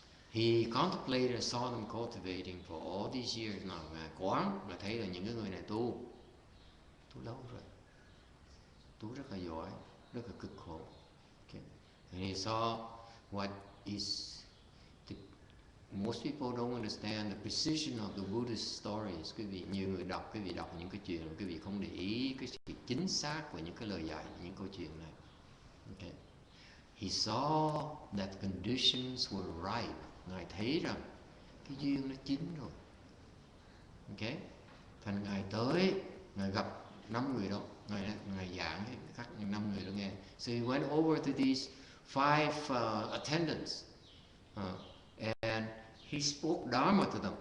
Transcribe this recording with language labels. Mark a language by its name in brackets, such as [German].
[English] He contemplated, saw them cultivating for all these years. [Vietnamese] Nào ngài quán là thấy là những cái người này tu lâu rồi, tu rất là giỏi, rất là cực khổ. [English] Okay. And he saw what is most people don't understand the precision of the Buddhist stories. [Vietnamese] Quý vị, nhiều người đọc, quý vị đọc những cái chuyện, quý vị không để ý cái sự chính xác của những cái lời dạy, những câu chuyện này. [English] Okay. He saw that conditions were ripe. [Vietnamese] Ngài thấy rằng cái duyên nó chín rồi. [English] Okay. [Vietnamese] Thành ngài tới, ngài gặp 5 người đó, ngài giảng các 5 người đó nghe. [English] So he went over to these 5 attendants, and he spoke Dharma to them.